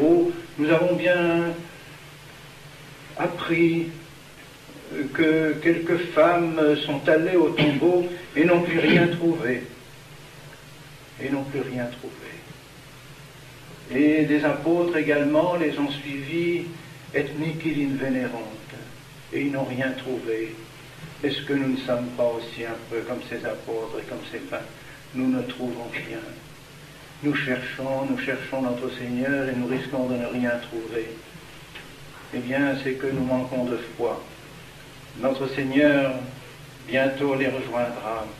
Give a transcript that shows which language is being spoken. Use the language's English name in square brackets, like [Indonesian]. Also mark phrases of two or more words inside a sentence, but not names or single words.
[French] Oh, nous avons bien appris que quelques femmes sont allées au tombeau et n'ont plus rien trouvé. Et n'ont plus rien trouvé. Et les apôtres également les ont suivis, [Latin] et nihil invenerunt, [French] et ils n'ont rien trouvé. Est-ce que nous ne sommes pas aussi un peu comme ces apôtres et comme ces femmes? Nous ne trouvons rien. Nous cherchons notre Seigneur et nous risquons de ne rien trouver. Eh bien, c'est que nous manquons de foi. Notre Seigneur bientôt les rejoindra.